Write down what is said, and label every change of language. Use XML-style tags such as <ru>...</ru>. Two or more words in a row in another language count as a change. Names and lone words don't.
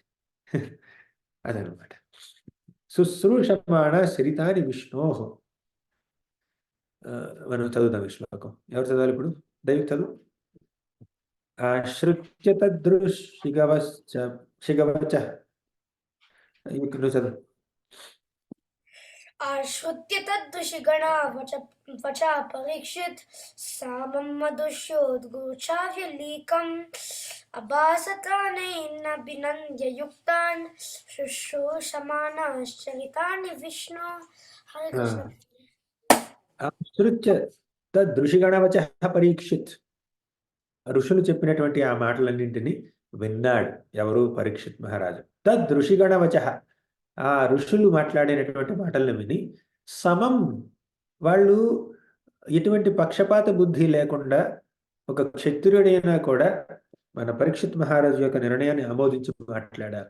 <sa>అదనమాట. శుశ్రూషమాణ శరితాని విష్ణోహో.</sa> <te>మనం చదువుతాం ఈ శ్లోకం. ఎవరు చదవాలి ఇప్పుడు? దైవిక చదువు.</te> <sa>ఆశ్రుత్య తదృశిగవచ.</sa> <te>నువ్వు చదువు.</te> <sa>आश्रुत्य तद्दुषिगणा वचा परीक्षित सामं मधुष्योद्गोचाव्यलीकम् अभासतानेनाभिनन्द्य युक्तान् शुश्रूषमाणाश्चरितानि विष्णु. हरे कृष्ण. ఆశ్రుత్య తదృషిగణవచ పరీక్షిత్.</sa> <te>ఋషులు చెప్పినటువంటి ఆ మాటలన్నింటినీ విన్నాడు. ఎవరు? పరీక్షిత్ మహారాజు. తదృషిగణవచ, ఆ ఋషులు మాట్లాడినటువంటి మాటలను విని సమం, వాళ్ళు ఎటువంటి పక్షపాత బుద్ధి లేకుండా, ఒక క్షత్రియుడైనా కూడా మన పరీక్షిత్ మహారాజు యొక్క నిర్ణయాన్ని ఆమోదించి మాట్లాడారు.</te>